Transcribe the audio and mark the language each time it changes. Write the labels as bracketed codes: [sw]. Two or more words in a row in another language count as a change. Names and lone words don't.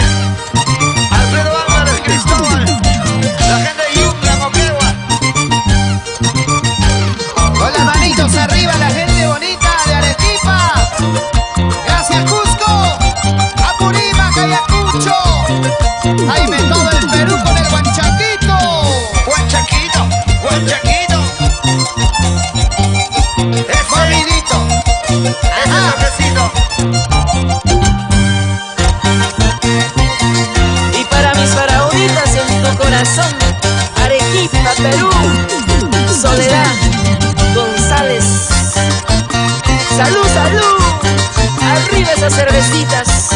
[es] Alfredo Álvarez Cristóbal, la gente de Yungla, Moquegua. Con las manitos arriba, la gente bonita de Arequipa. Gracias Cusco, Apurímac, Ayacucho. Jaime, todo el Perú con el guanchaquito. Guanchaquito, Guanchaquito. Corridito. Ese toquecito. Y para mis faraonitas en tu corazón, Arequipa, Perú, Soledad González. Salud, salud, arriba esas cervecitas.